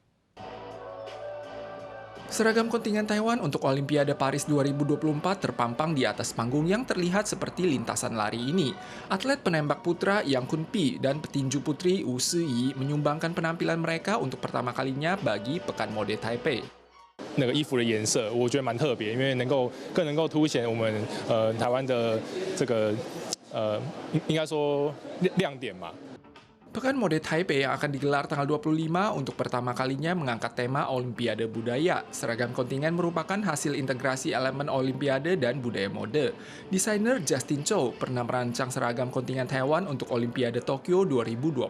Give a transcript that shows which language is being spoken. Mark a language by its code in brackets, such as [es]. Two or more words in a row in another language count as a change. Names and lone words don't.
[id] Seragam kontingen Taiwan untuk Olimpiade Paris 2024 terpampang di atas panggung yang terlihat seperti lintasan lari ini. Atlet penembak putra Yang Kunpi dan petinju putri Wu Siyi menyumbangkan penampilan mereka untuk pertama kalinya bagi Pekan Mode Taipei. [zh] 那个衣服的颜色，我觉得蛮特别，因为更能够凸显我们台湾的这个应该说亮点嘛。 [id] Pekan Mode Taipei yang akan digelar tanggal 25 untuk pertama kalinya mengangkat tema Olimpiade Budaya. Seragam kontingen merupakan hasil integrasi elemen Olimpiade dan budaya mode. Desainer Justin Chow pernah merancang seragam kontingen Taiwan untuk Olimpiade Tokyo 2020.